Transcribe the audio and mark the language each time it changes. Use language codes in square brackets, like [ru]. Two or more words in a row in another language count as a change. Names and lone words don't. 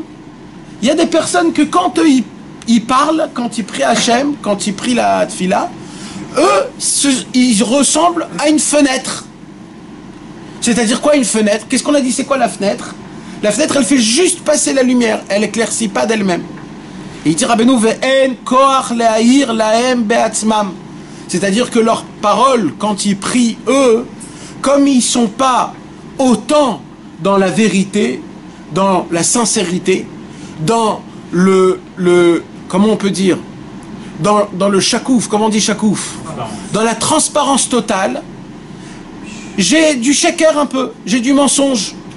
[fr] Il y a des personnes que quand eux ils parlent, quand ils prient Hachem, quand ils prient la tfila, eux, ils ressemblent à une fenêtre. C'est-à-dire quoi une fenêtre? Qu'est-ce qu'on a dit? C'est quoi la fenêtre? La fenêtre, elle fait juste passer la lumière, elle éclaircit pas d'elle-même. Et il dit [he] Rabbeinu ואין כח להאיר להם בעצמם. [fr] C'est-à-dire que leurs paroles, quand ils prient eux, comme ils sont pas autant dans la vérité, dans la sincérité, dans le comment on peut dire, dans le shakouf, comment on dit shakouf, dans la transparence totale, j'ai du shaker un peu, j'ai du mensonge.